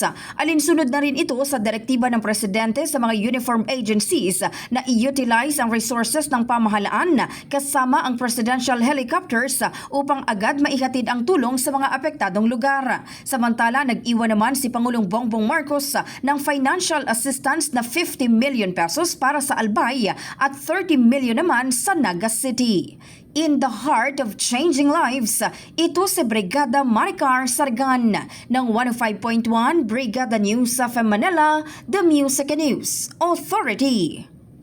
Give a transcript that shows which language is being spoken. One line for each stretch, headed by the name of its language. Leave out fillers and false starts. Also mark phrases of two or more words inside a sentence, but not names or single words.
Filipino: Alinsunod na rin ito sa direktiba ng presidente sa mga
English: uniform agencies
Filipino: na i-utilize ang resources ng pamahalaan kasama ang
English: presidential helicopters
Filipino: upang agad maihatid ang tulong sa mga apektadong lugar. Samantala, nag-iwan naman si Pangulong Bongbong Marcos ng
English: financial assistance
Filipino: na 50 million pesos para sa Albay at 30 million naman sa Naga City.
English: In the heart of changing lives,
Filipino: ito si Brigada Maricar Sargan ng 105.1 Brigada News of Manila,
English: The Music and News Authority.